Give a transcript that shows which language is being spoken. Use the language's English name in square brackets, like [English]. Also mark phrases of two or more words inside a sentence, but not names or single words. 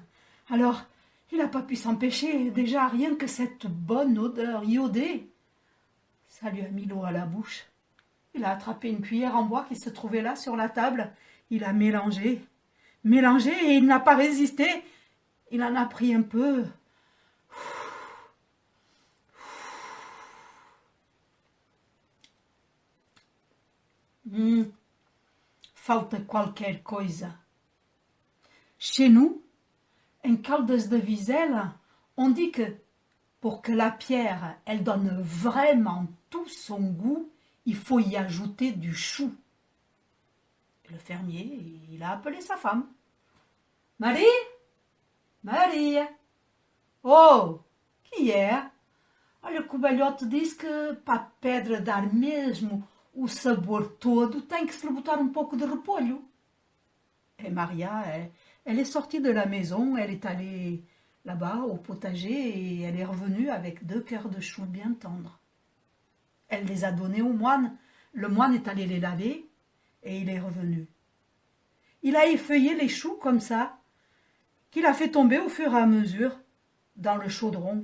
[French] Alors, il n'a pas pu s'empêcher, déjà rien que cette bonne odeur iodée. Ça lui a mis l'eau à la bouche. Il a attrapé une cuillère en bois qui se trouvait là sur la table. Il a mélangé et il n'a pas résisté. Il en a pris un peu. [Portuguese] Falta qualquer coisa. [French] Chez nous, en Caldes de Viselle, on dit que pour que la pierre, elle donne vraiment tout son goût, il faut y ajouter du chou. Et le fermier, il a appelé sa femme. « Marie, [Portuguese] Maria, oh, que é? Olha que o velhote diz que para a pedra dar mesmo o sabor todo tem que se lhe botar pouco de repolho. [French] » Et Maria, elle est sortie de la maison, elle est allée là-bas au potager et elle est revenue avec 2 cœurs de choux bien tendres. Elle les a donnés au moine. Le moine est allé les laver et il est revenu. Il a effeuillé les choux comme ça, qu'il a fait tomber au fur et à mesure dans le chaudron.